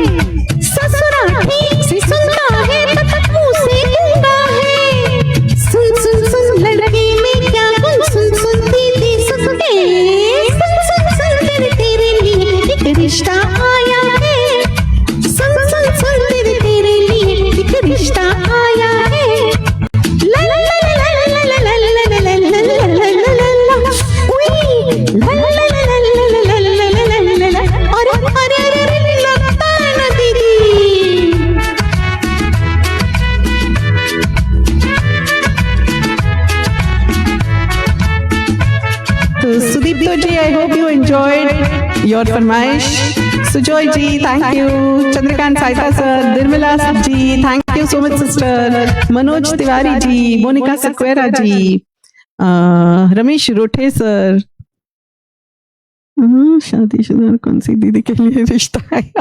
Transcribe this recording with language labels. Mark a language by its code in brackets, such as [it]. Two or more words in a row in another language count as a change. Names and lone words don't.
[hi] ससुरा ठीक से सुनता है पर मुंह से गूंगा है। सुन सुन सुन लड़की में क्या गुन, सुन सुन दीदी सुन के। सुन सुन सुन दीदी तेरे लिए एक रिश्ता आया है। सुन सुन सुन दीदी तेरे लिए एक रिश्ता आया है। ला ला ला ला ला ला ला ला ला ला ला ला ला ला ला। उई ला ला ला ला ला ला ला ला ला ला ला। अरे अरे अरे लगता है ना दीदी। [en] तो सुदीप्तो जी, I hope you enjoyed your फरमाइश। [hi] सुजॉय जी [en] thank you, [hi] चंद्रकांत साइता सर, निर्मला जी [en] thank you so much sister, [hi] मनोज तिवारी जी, मोनिका सक्वेरा जी, रमेश रोठे सर, शादीशुदा कौन सी दीदी के लिए रिश्ता आया?